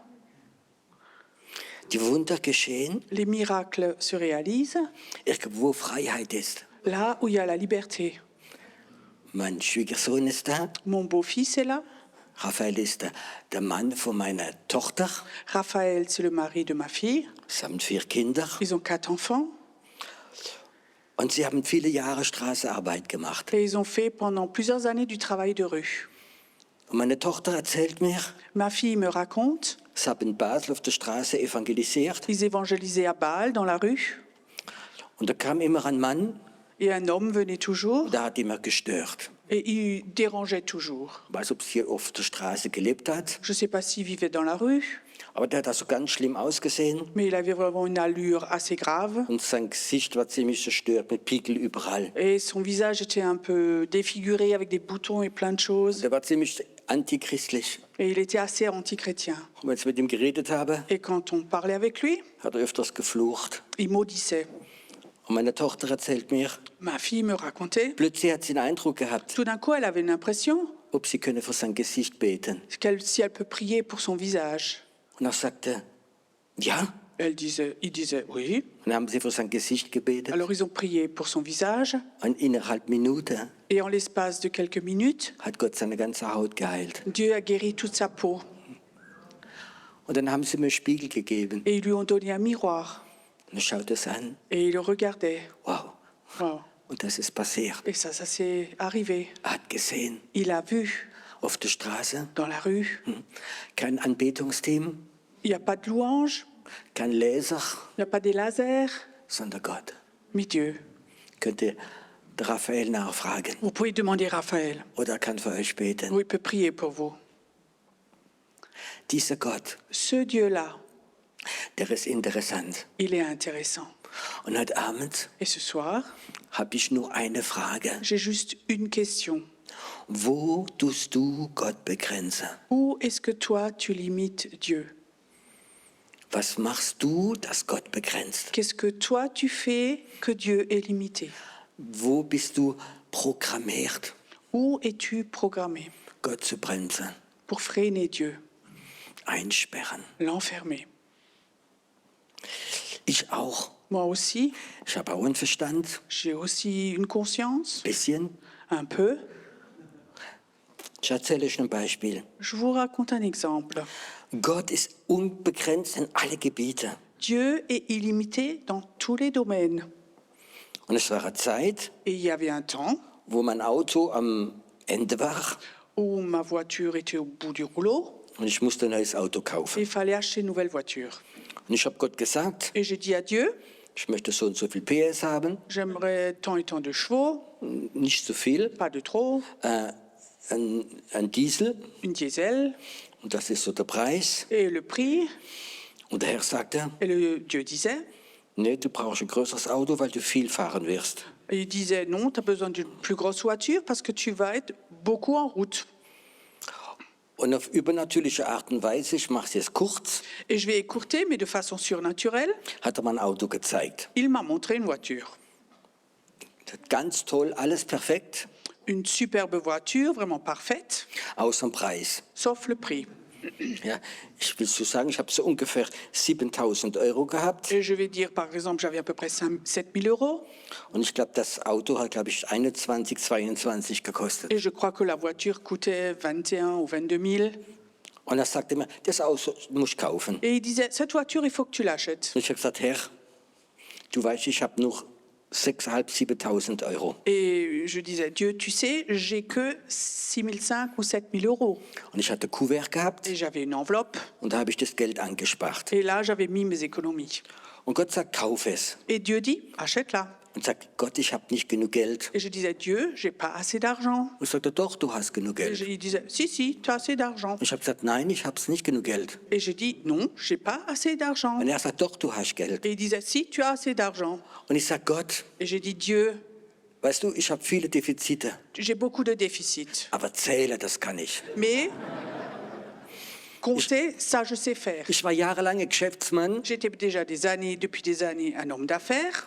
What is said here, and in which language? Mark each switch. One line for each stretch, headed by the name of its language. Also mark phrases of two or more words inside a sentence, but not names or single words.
German: Die Wunder geschehen,
French: Les miracles se réalisent
German: irgendwo wo Freiheit ist.
French: là où il y a la liberté.
German: Mein Schwiegersohn ist da.
French: Mon beau-fils est là.
German: Raphael ist der Mann von meiner Tochter.
French: Raphaël, c'est le mari de ma fille.
German: Sie haben 4 Kinder.
French: Ils ont 4 enfants.
German: Und sie haben viele Jahre Straßenarbeit gemacht.
French: Et ils ont fait pendant plusieurs années du travail de rue.
German: Und meine Tochter erzählt mir,
French: Ma fille me raconte,
German: sie haben in Basel auf der Straße evangelisiert.
French: ils évangélisaient à Bâle, dans la rue.
German: Und da kam immer ein Mann,
French: Et un homme venait toujours
German: der hat immer gestört.
French: et il dérangeait toujours.
German: Ich weiß, ob sie hier auf der Straße gelebt hat.
French: Je ne sais pas s'il vivait dans la rue,
German: Aber der hat also ganz schlimm ausgesehen.
French: mais il avait vraiment une allure assez grave.
German: Und sein Gesicht war ziemlich zerstört mit Pickel überall.
French: Et son visage était un peu défiguré avec des boutons et plein de choses.
German: Der war ziemlich antichristlich.
French: Et il était assez antichrétien.
German: Und wenn ich mit ihm geredet habe,
French: Et quand on parlait avec lui,
German: hat er öfters geflucht.
French: il maudissait.
German: Und meine Tochter erzählt mir,
French: Ma fille me racontait.
German: plötzlich hat sie den Eindruck gehabt,
French: Tout d'un coup, elle avait une impression
German: ob sie könne für sein Gesicht beten.
French: si elle peut prier pour son visage.
German: Und er sagte, ja.
French: Il disait oui.
German: Und dann haben sie für sein Gesicht gebetet.
French: Alors ils ont prié pour son visage.
German: Und innerhalb Minute
French: Et en l'espace de quelques minutes,
German: hat Gott seine ganze Haut geheilt.
French: Dieu a guéri toute sa peau.
German: Und dann haben sie mir einen Spiegel gegeben.
French: Et ils lui ont donné un miroir.
German: Und er schaut es an.
French: Et il le regardait.
German: Wow.
French: Wow.
German: Und das ist passiert.
French: Et ça s'est arrivé.
German: Er hat gesehen,
French: Il a vu
German: auf der Straße,
French: dans la rue.
German: kein Anbetungsteam,
French: Il n'y a pas de louange,
German: kein Laser,
French: il n'y a pas des lasers,
German: sondern Gott.
French: mais Dieu.
German: Könnt ihr Raphael nachfragen.
French: Vous pouvez demander à Raphaël.
German: Oder er kann für euch beten.
French: Oui, il peut prier pour vous.
German: Dieser Gott,
French: Ce Dieu-là,
German: der ist interessant.
French: il est intéressant.
German: Und heute Abend
French: Et ce soir,
German: habe ich nur eine Frage.
French: j'ai juste une question.
German: Wo tust du Gott begrenzen?
French: Où est-ce que toi, tu limites Dieu?
German: Was machst du, dass Gott begrenzt?
French: Qu'est-ce que toi, tu fais que Dieu est limité?
German: Wo bist du programmiert,
French: Où es-tu programmé
German: Gott zu bremsen,
French: pour freiner Dieu,
German: einsperren?
French: l'enfermer?
German: Ich auch.
French: Moi aussi,
German: Ich habe auch einen Verstand,
French: j'ai aussi une conscience,
German: bisschen.
French: un peu.
German: Ich erzähle euch ein Beispiel.
French: Je vous raconte un exemple.
German: Gott ist unbegrenzt in alle Gebiete.
French: Dieu est illimité dans tous les domaines.
German: Und es war eine Zeit,
French: Et il y avait un temps
German: wo mein Auto am Ende war
French: où ma voiture était au bout du rouleau
German: und ich musste ein neues Auto
French: et
German: kaufen.
French: il fallait acheter une nouvelle voiture.
German: Und ich habe Gott gesagt,
French: Et j'ai dit à Dieu,
German: ich möchte so und so viel PS haben,
French: j'aimerais tant et tant de chevaux,
German: nicht zu viel,
French: pas de trop,
German: ein Diesel
French: une diesel,
German: und das ist so der Preis.
French: et le prix.
German: Und der Herr sagte,
French: Et le Dieu disait,
German: nee, du brauchst ein größeres Auto, weil du viel fahren wirst.
French: et il disait non, tu as besoin d'une plus grosse voiture parce que tu vas être beaucoup en route.
German: Und auf übernatürliche Art und Weise, ich mache es jetzt kurz,
French: Et je vais écourter, mais de façon surnaturelle,
German: hat er mir ein Auto gezeigt.
French: il m'a montré une voiture.
German: Ganz toll, alles perfekt,
French: Une superbe voiture, vraiment parfaite,
German: außer dem Preis.
French: sauf le prix.
German: Ja, ich will so sagen, ich habe so ungefähr 7.000 Euro gehabt.
French: Et je vais dire, par exemple, j'avais à peu près 7 000 euros.
German: Und ich glaube, das Auto hat, glaube ich, 21, 22 gekostet.
French: Et je crois que la voiture coûtait 21 ou 22 000.
German: Und er sagte mir, das Auto muss ich kaufen.
French: Et il disait, cette voiture, il faut que tu l'achètes.
German: Und ich habe gesagt, Herr, du weißt, ich habe noch 6.500, 7.000 Euro.
French: Et je disais, Dieu, tu sais, j'ai que 6 500 ou 7 000 euros.
German: Und ich hatte Kuvert gehabt
French: Et j'avais une enveloppe.
German: und da habe ich das Geld angespart.
French: Et là, j'avais mis mes économies.
German: Und Gott sagt, kauf es.
French: Et Dieu dit, achète-la.
German: Und sagt, Gott, ich habe nicht genug Geld.
French: Et je disais, Dieu, j'ai pas assez d'argent.
German: Und sagte, doch, du hast genug
French: Et
German: Geld.
French: il disait, si, tu as assez d'argent.
German: Und ich habe gesagt, nein, ich habe nicht genug Geld.
French: Et j'ai dit, non, j'ai pas assez d'argent.
German: Und er sagt, doch, du hast Geld.
French: Et il disait, si, tu as assez d'argent.
German: Und ich sage, Gott,
French: Et j'ai dit, Dieu,
German: weißt du, ich habe viele Defizite,
French: j'ai beaucoup de déficits.
German: aber zähle, das kann ich.
French: Mais compter, ça, je sais faire.
German: Ich war jahrelang ein Geschäftsmann
French: J'étais déjà depuis des années, un homme d'affaires.